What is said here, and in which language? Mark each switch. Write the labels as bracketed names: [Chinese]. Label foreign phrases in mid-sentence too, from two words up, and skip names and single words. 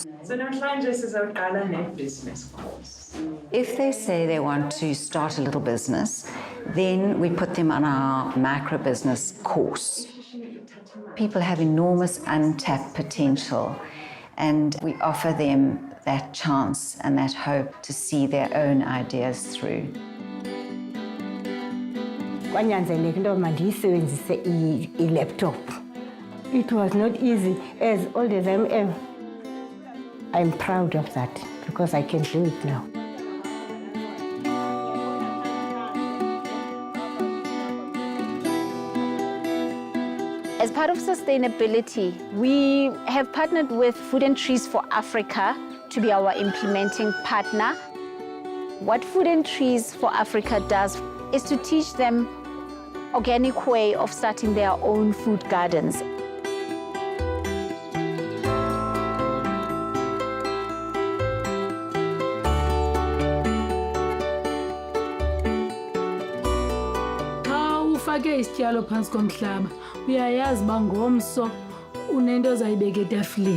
[Xhosa] So namhlanje sizawuqala ne- [English] business course. If they say they want to start a little business, then we put them on our micro-business course. People have enormous untapped potential, and we offer them that chance and that hope to see their own ideas through. [Xhosa] Kwanyanzeleka into mandiyisebenzise i-laptop. [English] It was not easy. As old as I am, I'm proud of that because I can do it now. As part of sustainability, we have partnered with Food and Trees for Africa to be our implementing partner. What Food and Trees for Africa does is to teach them organic way of starting their own food gardens. [Xhosa] Ufake isityalo phansi komhlaba uyayazi uba ngomso unento ozayibeka etafileni.